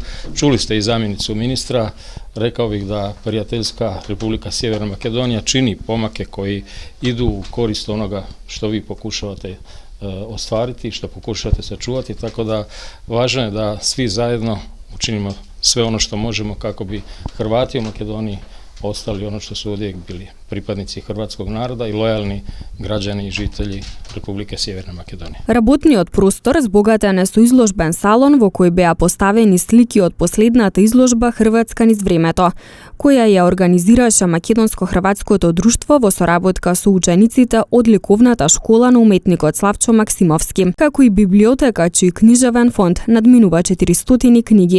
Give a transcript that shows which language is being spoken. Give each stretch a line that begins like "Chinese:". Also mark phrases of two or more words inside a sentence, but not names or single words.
Croatian: Čuli ste i zamjenicu ministra, rekao bih da prijateljska Republika Sjeverna Makedonija čini pomake koji idu u korist onoga što vi pokušavate ostvariti, što pokušate sačuvati, tako da važno je da svi zajedno učinimo sve ono što možemo kako bi Hrvati u Makedoniji ostali ono što su uvijek bili, pripadnici hrvatskog naroda i lojalni građani i žitelji Republike Sjeverne Makedonije.
Macedonian: Работниот простор збогатен е со изложбен салон во кој беа поставени слики од последната изложба Хрватска низ времето, која ја организираше Македонско-хрватското друштво во соработка со учениците од ликовната школа на уметникот Славчо Максимовски, како и библиотека чиј книжевен фонд надминува 400 книги.